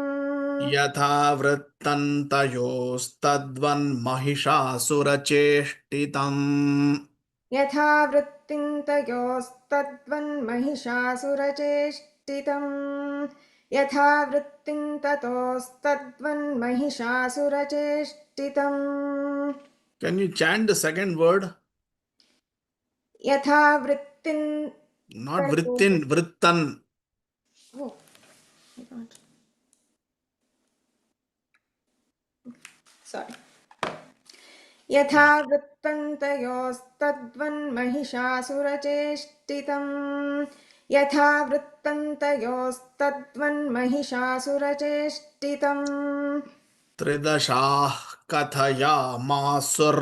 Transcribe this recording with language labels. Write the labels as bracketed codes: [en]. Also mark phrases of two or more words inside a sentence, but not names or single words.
[sa] यथा वृत्तन्तयोस्तद्वन् महिषासुरचेष्टितम्. यथा वृत्तिन्तयोस्तद्वन् महिषासुरचेष्टितम् यथा वृत्तिन्ततोस्तद्वन् महिषासुरचेष्टितम्. [en] Can you chant the second word? [sa] यथा वृत्तिन् [en] Not vrittin, vrittan. Oh, my God. Sorry. [sa] यथा वृत्तन्तयोस्तद्वन्महिषासुरचेष्टितम् यथा वृत्तन्तयोस्तद्वन्महिषासुरचेष्टितम्. त्रिदशाः कथयामासुर्.